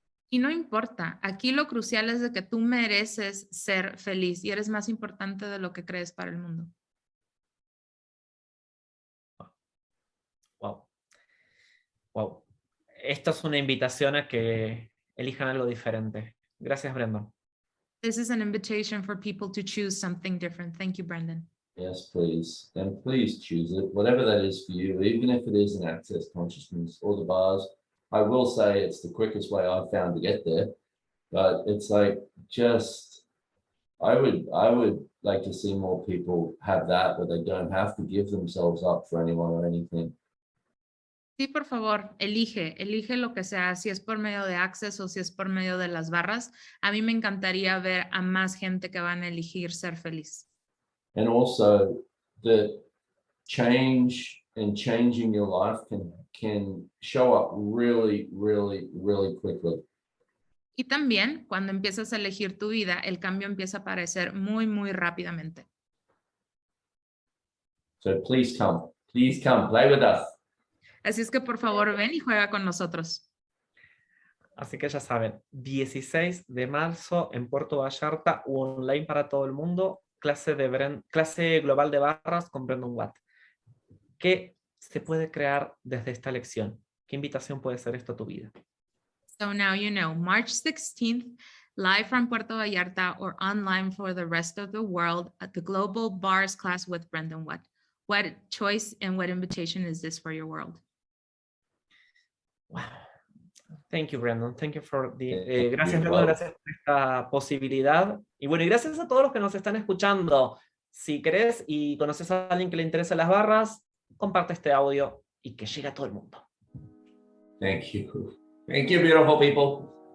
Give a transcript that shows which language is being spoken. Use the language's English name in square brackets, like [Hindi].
[Spanish] Y no importa, aquí lo crucial es de que tú mereces ser feliz y eres más importante de lo que crees para el mundo. [English] Wow. Wow. [Spanish] Esto es una invitación a que elijan algo diferente. Gracias, Brendon. [English] This is an invitation for people to choose something different. Thank you, Brendon. Yes, please. And please choose it, whatever that is for you, even if it is an access consciousness or the bars. I will say it's the quickest way I've found to get there, but it's like just, I would like to see more people have that, where they don't have to give themselves up for anyone or anything. [Spanish] Sí, por favor, elige lo que sea, si es por medio de Access o si es por medio de las barras. A mí me encantaría ver a más gente que van a elegir ser feliz. [English] And also the change and changing your life can show up really, really, really quickly. [Spanish] Y también cuando empiezas a elegir tu vida, el cambio empieza a aparecer muy, muy rápidamente. [English] So please come, play with us. [Spanish] Así es que por favor ven y juega con nosotros. Así que ya saben, 16 de marzo en Puerto Vallarta, online para todo el mundo, clase global de barras con Brendon Watt. ¿Qué se puede crear desde esta lección? ¿Qué invitación puede ser esto a tu vida? [English] So now you know, March 16th, live from Puerto Vallarta or online for the rest of the world at the Global Bars class with Brendon Watt. What choice and what invitation is this for your world? Wow. Thank you, Brendon. Thank you for Thank [Spanish] gracias, [English] you. [Spanish] Brendon, gracias por esta posibilidad. Y bueno, y gracias a todos los que nos están escuchando. Si querés y conoces a alguien que le interesa las barras, comparte este audio y que llegue a todo el mundo. [English] Thank you. Thank you, beautiful people.